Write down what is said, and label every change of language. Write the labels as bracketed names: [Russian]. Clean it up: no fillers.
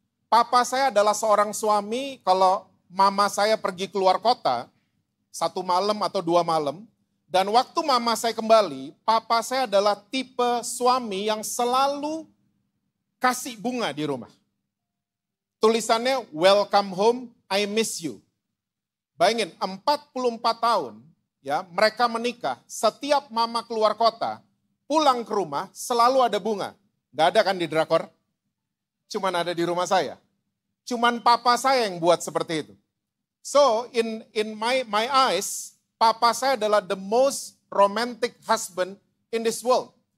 [Indonesian] Papa saya adalah seorang suami, kalau mama saya pergi keluar kota, 1 malam atau 2 malam, dan waktu mama saya kembali, papa saya adalah tipe suami yang selalu kasih bunga di rumah. Tulisannya, [English] welcome home, I miss you. [Indonesian] Bayangin, 44 tahun, ya mereka menikah, setiap mama keluar kota, pulang ke rumah, selalu ada bunga. Gak ada kan di drakor? Cuman ada di rumah saya. Cuman papa saya yang buat seperti itu. [English] So, in my eyes, [Indonesian] papa saya adalah [English] the most romantic husband in this world.